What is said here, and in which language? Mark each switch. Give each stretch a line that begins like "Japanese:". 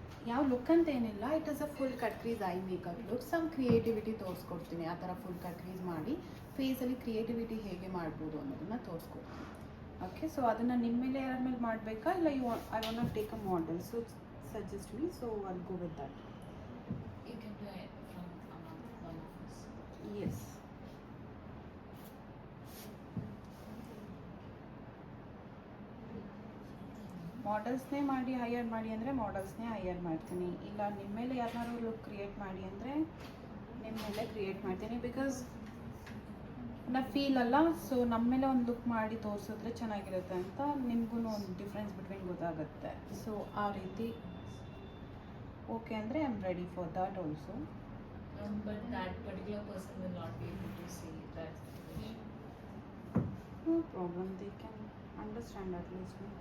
Kannada: ಯಾವ ಲುಕ್ ಅಂತ ಏನಿಲ್ಲ,
English: It is a full cut crease eye makeup look. Some creativity ತೋರಿಸ್ಕೊಡ್ತೀನಿ.
Kannada: ಆ ಥರ ಫುಲ್ ಕಟ್ ಕ್ರೀಸ್ ಮಾಡಿ ಫೇಸಲ್ಲಿ ಕ್ರಿಯೇಟಿವಿಟಿ ಹೇಗೆ ಮಾಡ್ಬೋದು ಅನ್ನೋದನ್ನ ತೋರಿಸ್ಕೊಡ್ತೀನಿ. ಓಕೆ, ಸೊ ಅದನ್ನು ನಿಮ್ಮ ಮೇಲೆ ಯಾರ ಮೇಲೆ ಮಾಡಬೇಕಾ ಇಲ್ಲ
English: I want take a model,
Kannada: so
English: suggest me, so I'll go with that. you can do it from among one of us. Yes.
Kannada: ಮಾಡೆಲ್ಸ್ನೇ ಮಾಡಿ ಹೈಯರ್ ಮಾಡಿ ಅಂದರೆ ಮಾಡೆಲ್ಸ್ನೇ ಹೈಯರ್ ಮಾಡ್ತೀನಿ. ಇಲ್ಲ ನಿಮ್ಮ ಮೇಲೆ ಯಾರನ್ನಾರು ಲುಕ್ ಕ್ರಿಯೇಟ್ ಮಾಡಿ ಅಂದರೆ ನಿಮ್ಮ ಮೇಲೆ ಕ್ರಿಯೇಟ್ ಮಾಡ್ತೀನಿ. ಬಿಕಾಸ್ ನಾ ಫೀಲ್ ಅಲ್ಲ, ಸೊ ನಮ್ಮ ಮೇಲೆ ಒಂದು ಲುಕ್ ಮಾಡಿ ತೋರಿಸಿದ್ರೆ ಚೆನ್ನಾಗಿರುತ್ತೆ ಅಂತ ನಿಮಗೂ ಒಂದು ಡಿಫ್ರೆನ್ಸ್ ಬಿಟ್ವೀನ್ ಗೊತ್ತಾಗುತ್ತೆ.
English: so
Kannada: ಆ ರೀತಿ ಓಕೆ ಅಂದರೆ
English: I am ready for that also. But that particular person will not be able to see that situation. No problem, they can understand at least.